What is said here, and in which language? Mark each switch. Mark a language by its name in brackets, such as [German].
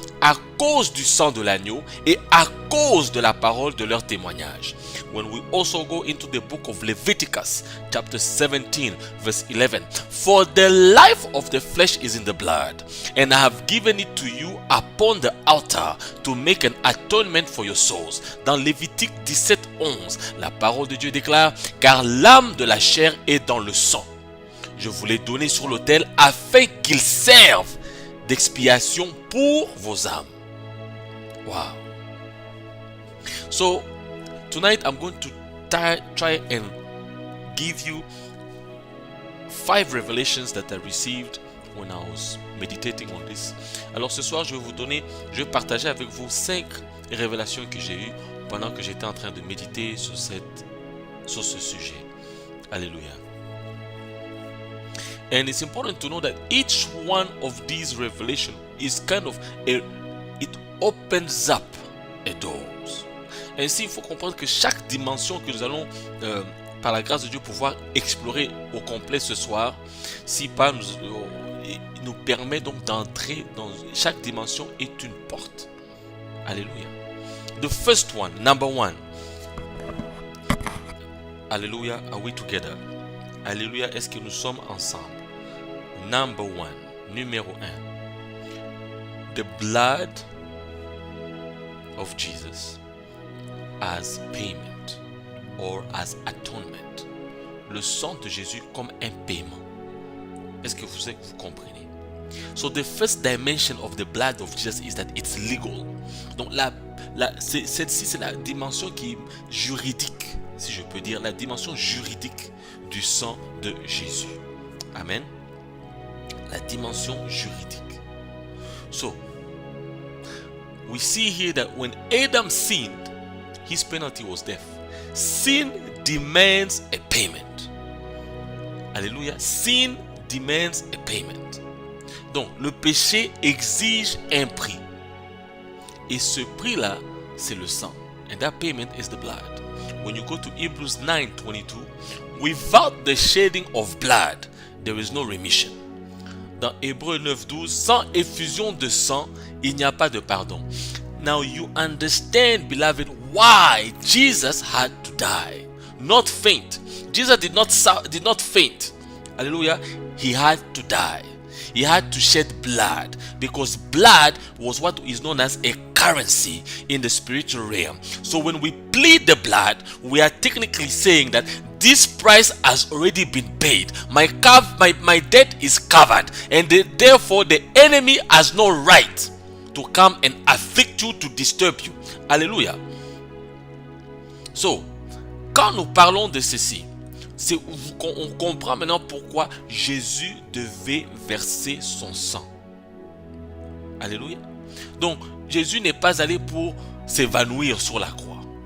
[French] à cause du sang de l'agneau et à cause de la parole de leur témoignage. [English] When we also go into the book of Leviticus, chapter 17, verse 11, for the life of the flesh is in the blood, and I have given it to you upon the altar to make an atonement for your souls. [French] Dans Lévitique 17, 11, la parole de Dieu déclare, car l'âme de la chair est dans le sang. Je vous l'ai donné sur l'autel afin qu'il serve d'expiation pour vos âmes. [English] Wow. So, tonight I'm going to try and give you 5 revelations that I received when I was meditating on this. [French] Alors ce soir, je vais partager avec vous 5 révélations que j'ai eues pendant que j'étais en train de méditer sur ce sujet. Alléluia. [English] And it's important to know that each one of these revelations is kind of it opens up a doors. [French] Ainsi, il faut comprendre que chaque dimension que nous allons, par la grâce de Dieu, pouvoir explorer au complet ce soir, si pas nous permet donc d'entrer dans chaque dimension est une porte. [English] Alléluia. The first one, number 1. Alléluia, are we together? [French] Alléluia, est-ce que nous sommes ensemble? [English] Number 1, [French] numéro 1. [English] The blood of Jesus as payment or as atonement. [French] Le sang de Jésus comme un paiement. Est-ce que vous comprenez? [English] So the first dimension of the blood of Jesus is that it's legal. [French] Donc celle-ci c'est la dimension qui est juridique, si je peux dire, la dimension juridique du sang de Jésus. Amen. La dimension juridique. [English] So, we see here that when Adam sinned, his penalty was death. Sin demands a payment. Alléluia. Sin demands a payment. [French] Donc, le péché exige un prix. Et ce prix-là, c'est le sang. [English] And that payment is the blood. When you go to Hebrews 9:22, without the shedding of blood, there is no remission. [French] Dans Hébreux 9:12, sans effusion de sang, il n'y a pas de pardon. [English] Now you understand, beloved, why Jesus had to die, not faint. Jesus did not faint. Hallelujah. He had to die. He had to shed blood because blood was what is known as a currency in the spiritual realm. So when we plead the blood, we are technically saying that this price has already been paid. My debt is covered, and therefore the enemy has no right to come and afflict you, to disturb you. [French] Alléluia. So, quand nous parlons de ceci, on comprend maintenant pourquoi Jésus devait verser son sang. Alléluia. Donc, Jésus n'est pas allé pour s'évanouir sur la croix.